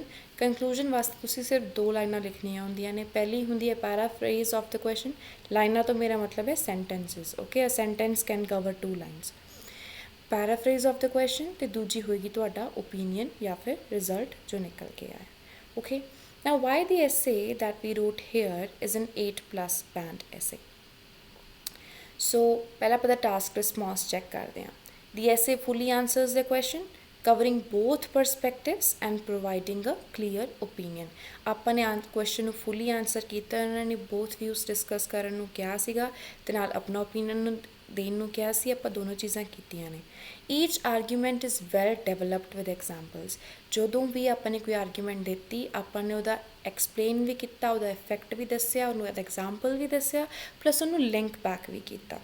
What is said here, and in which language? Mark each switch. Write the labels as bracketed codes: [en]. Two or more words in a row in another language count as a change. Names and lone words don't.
[pa] ਕਨਕਲੂਜਨ ਵਾਸਤੇ ਤੁਸੀਂ ਸਿਰਫ 2 ਲਾਈਨਾਂ ਲਿਖਣੀਆਂ ਹੁੰਦੀਆਂ ਨੇ। ਪਹਿਲੀ ਹੁੰਦੀ ਹੈ [en] paraphrase of the question, [pa] ਲਾਈਨਾਂ ਤੋਂ ਮੇਰਾ ਮਤਲਬ ਹੈ ਸੈਂਟੈਂਸਿਸ। [en] Okay, a sentence can cover 2 lines. paraphrase of the question, [pa] ਅਤੇ ਦੂਜੀ ਹੋਏਗੀ ਤੁਹਾਡਾ ਓਪੀਨੀਅਨ ਜਾਂ ਫਿਰ ਰਿਜ਼ਲਟ ਜੋ ਨਿਕਲ ਕੇ ਆਇਆ। ਓਕੇ, [en] now why the essay that we wrote here is an 8+ band essay। [pa] so ਪਹਿਲਾਂ ਆਪਾਂ ਦਾ [en] task response check [pa] ਕਰਦੇ ਹਾਂ। [en] the essay fully answers the question, covering both perspectives and providing a clear opinion। [pa] ਆਪਾਂ ਨੇ ਕੁਐਸਚਨ ਨੂੰ [en] fully answer [pa] ਕੀਤਾ, ਉਹਨਾਂ ਨੇ [en] both views discuss [pa] ਕਰਨ ਨੂੰ ਕਿਹਾ ਸੀਗਾ, ਅਤੇ ਨਾਲ ਆਪਣਾ ਓਪੀਨੀਅਨ ਨੂੰ ਦੇਣ ਨੂੰ ਕਿਹਾ ਸੀ। ਆਪਾਂ ਦੋਨੋਂ ਚੀਜ਼ਾਂ ਕੀਤੀਆਂ ਨੇ। [en] Each argument is well developed with examples. [pa] ਜਦੋਂ ਵੀ ਆਪਾਂ ਨੇ ਕੋਈ ਆਰਗੂਮੈਂਟ ਦਿੱਤੀ, ਆਪਾਂ ਨੇ ਉਹਦਾ ਐਕਸਪਲੇਨ ਵੀ ਕੀਤਾ, ਉਹਦਾ ਇਫੈਕਟ ਵੀ ਦੱਸਿਆ, ਉਹਨੂੰ ਉਹਦਾ ਐਗਜ਼ਾਮਪਲ ਵੀ ਦੱਸਿਆ, ਪਲੱਸ ਉਹਨੂੰ [en] link back [pa] ਵੀ ਕੀਤਾ।